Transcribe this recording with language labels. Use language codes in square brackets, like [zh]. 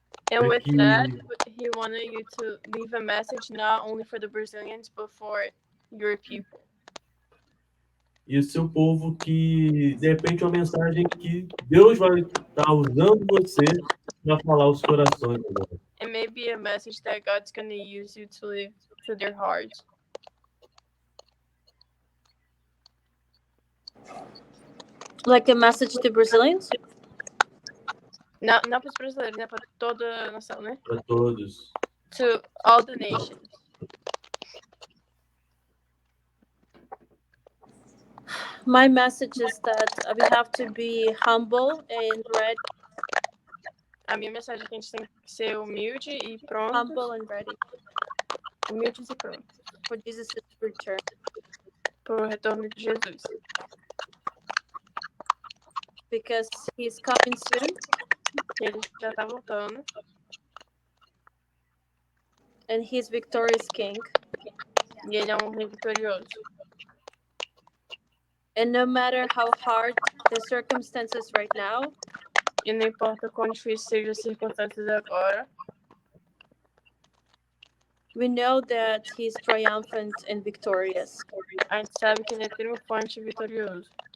[en] And [pt] para [en] with [pt] que [en] that, he wanted you to leave a message not only for the Brazilians, but for your people. [pt] e o seu povo que de repente é uma mensagem que Deus vai estar usando você para falar aos corações agora. [en] It may be a message that God's going to use you to live to their hearts. Like a message to Brazilians? [pt] Não para os brasileiros, né? Para toda a nação, né? Para todos. [en] To all the nations. My message is that we have to be humble and ready. [pt] A minha mensagem é que a gente tem que ser humilde e pronto. [en] Humble and ready [pt] Humildes e pronto. [en] for Jesus' return. [pt] Para o retorno de Jesus. [en] Because he's coming soon. [pt] Ele já está voltando. [en] And he's victorious king. [pt] E ele é um rei vitorioso. [en] And no matter how hard the circumstances right now, [pt] E não importa quão difícil sejam as circunstâncias agora, [en] we know that he's triumphant and victorious. [pt] a gente sabe que ele é triunfante e vitorioso.